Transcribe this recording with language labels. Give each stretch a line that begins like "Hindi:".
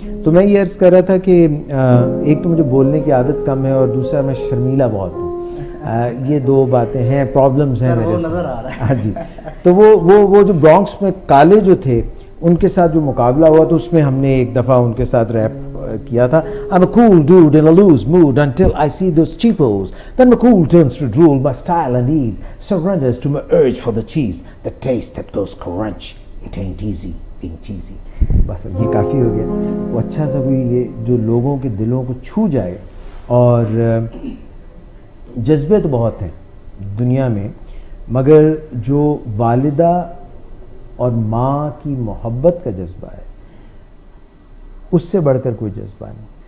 Urdu: تو میں یہ عرض کر رہا تھا کہ ایک تو مجھے بولنے کی عادت کم ہے، اور دوسرا میں شرمیلا بہت ہوں. یہ 2 باتیں ہیں، پرابلمز ہیں میرے ساتھ. ہاں جی. تو وہ جو برانکس میں کالے جو تھے ان کے ساتھ جو مقابلہ ہوا، تو اس میں ہم نے ایک دفعہ ان کے ساتھ ریپ کیا تھا.
English: I'm a cool dude in a loose mood until I see those cheapos. Then my cool turns to drool, my style and ease surrenders to my urge for the cheese, the taste that goes crunch. It ain't easy being cheesy.
Urdu: بس یہ کافی ہو گیا. وہ اچھا سا کوئی یہ جو لوگوں کے دلوں کو چھو جائے. اور جذبے تو بہت ہیں دنیا میں، مگر جو والدہ اور ماں کی محبت کا جذبہ ہے اس سے بڑھ کر کوئی جذبہ نہیں.